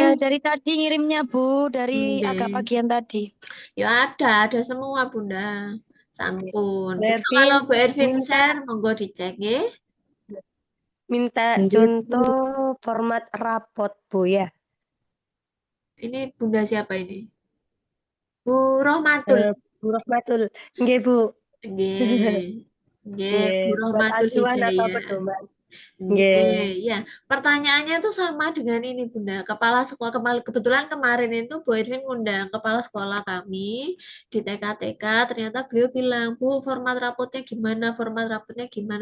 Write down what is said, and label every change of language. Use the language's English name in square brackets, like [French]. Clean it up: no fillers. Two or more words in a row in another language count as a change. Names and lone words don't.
[Indonesian] sudah dari tadi ngirimnya, Bu, dari agak Oke. pagian tadi. Ya ada semua Bunda. Sampun. Bu Besok kalau Ervin Bu Ervin minta share, monggo dicek ya. minta Nggih, Bu. contoh format rapot, Bu ya. Ini Bunda siapa ini? Bu Rohmatul. Bu Rohmatul. Nggih, Bu. [Javanese] Nggih. Nggih, [Indonesian] Nggih, Bu buat Rohmatul acuan atau Hidayah. pedoman. Nggih. Oke, ya. Pertanyaannya tuh sama dengan ini, Bunda. Kepala sekolah kebetulan kemarin itu Bu Edwin ngundang kepala sekolah kami di TK-TK. Ternyata beliau bilang, Bu, format rapotnya gimana? Format rapotnya gimana?